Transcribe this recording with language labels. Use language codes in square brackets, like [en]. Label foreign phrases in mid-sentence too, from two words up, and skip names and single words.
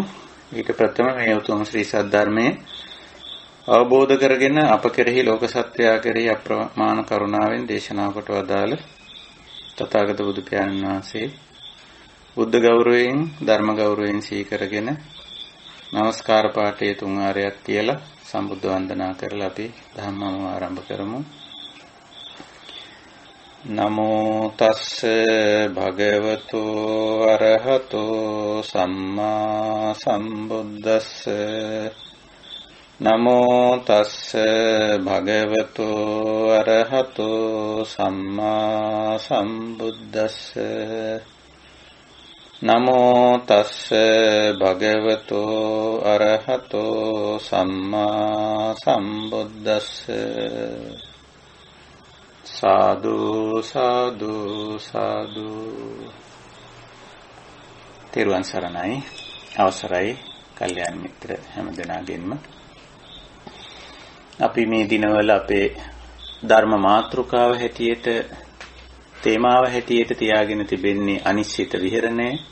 [si] ඊට ප්‍රථම මේ උතුම් ශ්‍රී සද්ධර්මයේ අවබෝධ කරගෙන අප කෙරෙහි, ලෝක සත්‍යය කෙරෙහි අප්‍රමාණ කරුණාවෙන් දේශනා කොට වදාළ තථාගත බුදු පියාණන් වහන්සේ බුද්ධ ගෞරවයෙන්, ධර්ම ගෞරවයෙන් සීකරගෙන නමස්කාර පාඨයේ 3 ආරයක් කියලා සම්බුද්ධ වන්දනා කරලා අපි ධම්මම ආරම්භ කරමු. [pi] නමෝ තස්ස භගවතු අරහතෝ සම්මා සම්බුද්දස්ස. නමෝ තස්ස භගවතු අරහතෝ සම්මා සම්බුද්දස්ස. නමෝ තස්ස භගවතු අරහතෝ සම්මා සම්බුද්දස්ස. සාදු සාදු සාදු. [si] තෙරුවන් සරණයි. අවසරයි කල්යාණ මිත්‍ර හැමදෙනාගෙන්ම. අපි මේ දිනවල අපේ ධර්ම මාතෘකාව හැටියට, තේමාව හැටියට තියාගෙන තිබෙන්නේ අනිශ්චිත විහරණය.